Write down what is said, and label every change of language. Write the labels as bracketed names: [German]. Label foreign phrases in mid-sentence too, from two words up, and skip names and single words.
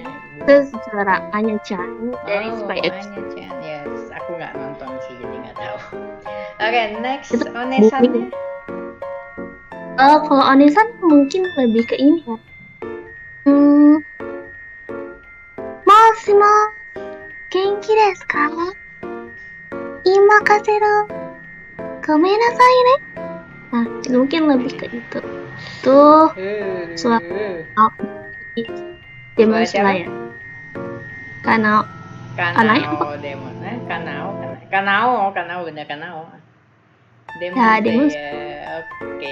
[Indonesian] Terus suara Anya-chan dari Spy X. Anya-chan, yes. Aku nggak nonton sih, jadi nggak tahu. Oke, next Onesannya. Kalau Onesan mungkin lebih ke ini ya. [Japanese] もしも元気ですか? いまかせろ。ごめんなさいね. [Indonesian] Nah, mungkin lebih ke itu. Tuh suara Demon Slayer. Kanao Demon. Kanao bener Kanao. Demon Slayer. Oke.